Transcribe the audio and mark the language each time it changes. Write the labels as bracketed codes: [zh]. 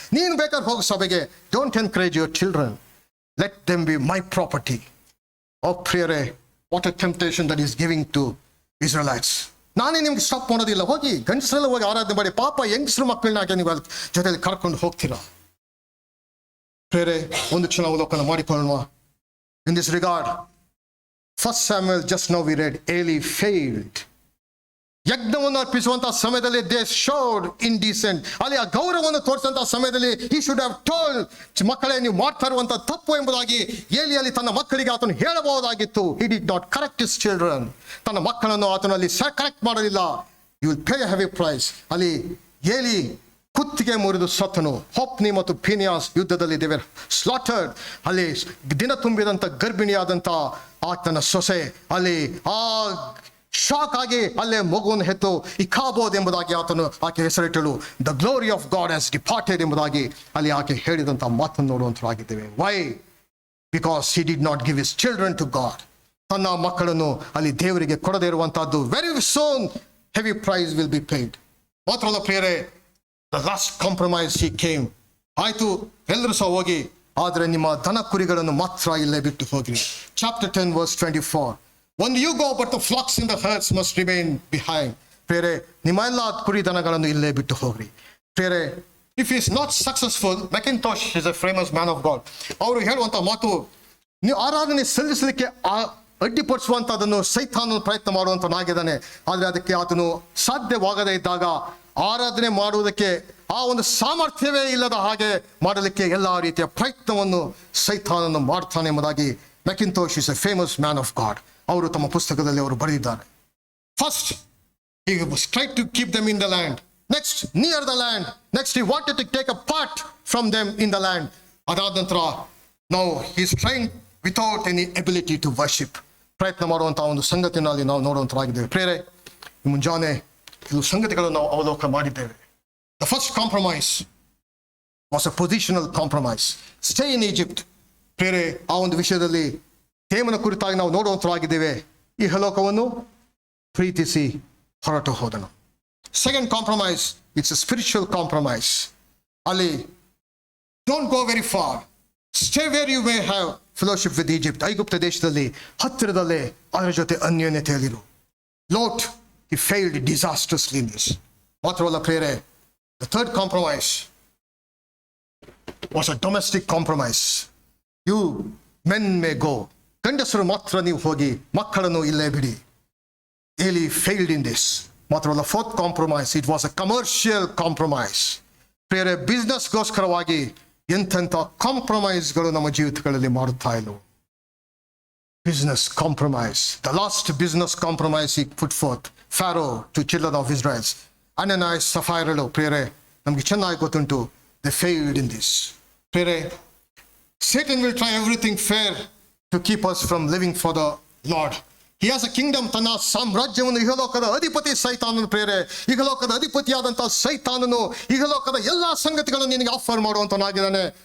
[kn] ನೀನು ಬೇಕಾದ್ರೆ ಹೋಗಿ ಸಭೆಗೆ. [en] Don't encourage your children, let them be my property. [kn] ಓ ಪ್ರಿಯರೇ, [en] What a temptation that is giving to Israelites. [kn] ನಾನೇ ನಿಮ್ಗೆ ಸ್ಟಾಪ್ ಮಾಡೋದಿಲ್ಲ, ಹೋಗಿ ಗಂಡಸರೆಲ್ಲ ಹೋಗಿ ಆರಾಧನೆ ಮಾಡಿ. ಪಾಪ ಹೆಂಗಸರು ಮಕ್ಕಳನ್ನಾಗೆ ನೀವು ಜೊತೆಲಿ ಕರ್ಕೊಂಡು ಹೋಗ್ತೀರಾ? ಪ್ರಿಯರೇ, ಒಂದು ಕ್ಷಣ ಅವಲೋಕನ ಮಾಡಿಕೊಳ್ಳುವ. [en] In this regard, 1 Samuel just now we read, Eli failed. [kn] ಯಜ್ಞವನ್ನು ಅರ್ಪಿಸುವಂತಹ ಸಮಯದಲ್ಲಿ [en] They showed indecent. [kn] ಅಲ್ಲಿ ಆ ಗೌರವವನ್ನು ತೋರಿಸುವಂತಹ ಸಮಯದಲ್ಲಿ [en] he should have told, [kn] ಮಕ್ಕಳೇ ನೀವು ಮಾಡ್ತಾ ಇರುವಂತಹ ತಪ್ಪು ಎಂಬುದಾಗಿ ಏಲಿಯಲ್ಲಿ ತನ್ನ ಮಕ್ಕಳಿಗೆ ಆತನು ಹೇಳಬಹುದಾಗಿತ್ತು. [en] he did not correct his children. [kn] ತನ್ನ ಮಕ್ಕಳನ್ನು ಆತನಲ್ಲಿ ಕರೆಕ್ಟ್ ಮಾಡಲಿಲ್ಲ. [en] you will pay a heavy price. [kn] ಅಲ್ಲಿ ಏಲಿ ಕುತ್ತಿಗೆ ಮುರಿದು ಸತ್ತನು. ಹೊಪ್ನಿ ಮತ್ತು ಫಿನಿಯಾಸ್ ಯುದ್ಧದಲ್ಲಿ [en] They were slaughtered. [kn] ಅಲ್ಲಿ ದಿನ ತುಂಬಿದಂಥ ಗರ್ಭಿಣಿಯಾದಂಥ ಆತನ ಸೊಸೆ ಅಲ್ಲಿ ಆ ಶಾಕ್ ಆಗಿ ಅಲ್ಲೇ ಮಗುವನ್ನು ಹೆತ್ತು ಇಖಾಬೋದ್ ಎಂಬುದಾಗಿ ಆಕೆ ಹೆಸರಿಟ್ಟಳು. [en] the glory of God has departed [kn] ಎಂಬುದಾಗಿ ಅಲ್ಲಿ ಆಕೆ ಹೇಳಿದಂಥ ಮಾತನ್ನು ನೋಡುವಂತರಾಗಿದ್ದೇವೆ. [en] Why? Because he did not give his children to God. [kn] ತನ್ನ ಮಕ್ಕಳನ್ನು ಅಲ್ಲಿ ದೇವರಿಗೆ ಕೊಡದೇ ಇರುವಂತಹದ್ದು. [en] Very soon heavy price will be paid. [kn] ಮಾತ್ರವಲ್ಲ ಪ್ರಿಯರೇ, [en] The last compromise he came. [kn] ಆಯ್ತು, ಎಲ್ಲರೂ ಸಹ ಹೋಗಿ, ಆದರೆ ನಿಮ್ಮ ದನ ಕುರಿಗಳನ್ನು ಮಾತ್ರ ಇಲ್ಲೇ ಬಿಟ್ಟು ಹೋಗ್ರಿ. [en] Chapter 10 verse 24. When you go, but the flocks in the herds must remain behind. [kn] ಪ್ರೇರೆ, ನಿಮ್ಮ ಎಲ್ಲ ಕುರಿ ದನಗಳನ್ನು ಇಲ್ಲೇ ಬಿಟ್ಟು ಹೋಗ್ರಿ. ಪ್ರೇರೆ, [en] If is not successful, McIntosh is a famous man of God. [kn] ಅವರು ಹೇಳುವಂತ ಮಾತು, ನೀವು ಆರಾಧನೆ ಸಲ್ಲಿಸಲಿಕ್ಕೆ ಅಡ್ಡಿಪಡಿಸುವಂತದನ್ನು ಸೈತಾನನು ಪ್ರಯತ್ನ ಮಾಡುವಂತನಾಗಿದ್ದಾನೆ. ಆದರೆ ಅದಕ್ಕೆ ಆತನು ಸಾಧ್ಯವಾಗದೇ ಇದ್ದಾಗ, ಆರಾಧನೆ ಮಾಡುವುದಕ್ಕೆ ಆ ಒಂದು ಸಾಮರ್ಥ್ಯವೇ ಇಲ್ಲದ ಹಾಗೆ ಮಾಡಲಿಕ್ಕೆ ಎಲ್ಲ ರೀತಿಯ ಪ್ರಯತ್ನವನ್ನು ಸೈತಾನನು ಮಾಡ್ತಾನೆ ಎಂಬುದಾಗಿ [en] McIntosh is a famous man of God. [kn] ಅವರು ತಮ್ಮ ಪುಸ್ತಕದಲ್ಲಿ ಅವರು ಬರೆದಿದ್ದಾರೆ. [en] First he tried to keep them in the land, next near the land, next he wanted to take a part from them in the land. [kn] ಅದಾದ ನಂತರ [en] now he is trying without any ability to worship. [kn] ಪ್ರಯತ್ನ ಮಾಡುವಂತಹ ಒಂದು ಸಂಗತಿನಲ್ಲಿ ನಾವು ನೋಡುವಂತರಾಗಿದ್ದೇವೆ. ಪ್ರೇರೆ, ಮುಂಜಾನೆ ಇದು ಸಂಗತಿಗಳನ್ನು ನಾವು ಅವಲೋಕನ ಮಾಡಿದ್ದೇವೆ. [en] The first compromise was a positional compromise. Stay in Egypt. [kn] ಪ್ರೇರೆ, ಆ ಒಂದು ವಿಷಯದಲ್ಲಿ ದೇವನ ಕುರಿತಾಗಿ ನಾವು ನೋಡುವಂತರಾಗಿದ್ದೇವೆ. ಈ ಹಲೋಕವನ್ನು ಪ್ರೀತಿಸಿ ಹೊರಟು ಹೋದನು. [en] Second compromise, it's a spiritual compromise. ಅಲ್ಲಿ don't go very far, stay where you may have fellowship with Egypt. [kn] ಐಗುಪ್ತ ದೇಶದಲ್ಲಿ ಹತ್ತಿರದಲ್ಲೇ ಅದರ ಜೊತೆ ಅನ್ಯೋನ್ಯತೆಯಲ್ಲಿರು. [en] Lot he failed disastrously in this. [kn] ಮಾತ್ರವಲ್ಲ ಪ್ರೇರೆ, [en] the third compromise was a domestic compromise. You men may go. [kn] ಗಂಡಸರು ಮಾತ್ರ ನೀವು ಹೋಗಿ, ಮಕ್ಕಳನ್ನು ಇಲ್ಲೇ ಬಿಡಿ. [en] Eli failed in this. ಮಾತ್ರವಲ್ಲ, fourth compromise, it was a commercial compromise. [kn] ಬೇರೆ ಬಿಸ್ನೆಸ್ಗೋಸ್ಕರವಾಗಿ ಎಂತೆಂಥ ಕಾಂಪ್ರಮೈಸ್ಗಳು ನಮ್ಮ ಜೀವಿತಗಳಲ್ಲಿ ಮಾಡುತ್ತಾ ಇಲ್ಲವು. [en] Business compromise. The last business compromise he put forth, Pharaoh to children of Israel. Ananias, Sapphira, [kn] ಪ್ರೇರೆ ನಮಗೆ ಚೆನ್ನಾಗಿ ಗೊತ್ತುಂಟು. [en] They failed in this. ಪ್ರೇರೆ, Satan will try everything fair to keep us from living for the Lord. He has a kingdom. [kn] ತನ್ನ ಸಾಮ್ರಾಜ್ಯವನ್ನು ಇಹಲೋಕದ ಅಧಿಪತಿ ಸೈತಾನನು. ಪ್ರೇರೆ, ಇಹಲೋಕದ ಅಧಿಪತಿಯಾದಂಥ ಸೈತಾನನು ಇಹಲೋಕದ ಎಲ್ಲಾ ಸಂಗತಿಗಳನ್ನು ನಿನಗೆ ಆಫರ್ ಮಾಡುವಂತನಾಗಿದ್ದಾನೆ.